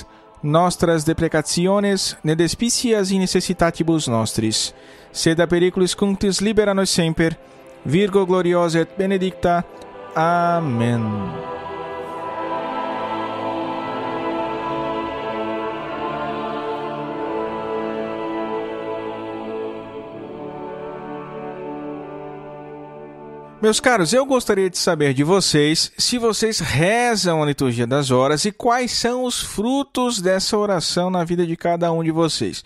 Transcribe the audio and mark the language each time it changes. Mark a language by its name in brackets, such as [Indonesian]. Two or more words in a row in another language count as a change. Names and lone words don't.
[Latin] nostras deprecationes ne despicias in necessitatibus nostris, sed a periculis cunctis libera nos semper, Virgo gloriosa et benedicta. [Portuguese] Amém. Meus caros, eu gostaria de saber de vocês se vocês rezam a liturgia das horas e quais são os frutos dessa oração na vida de cada um de vocês.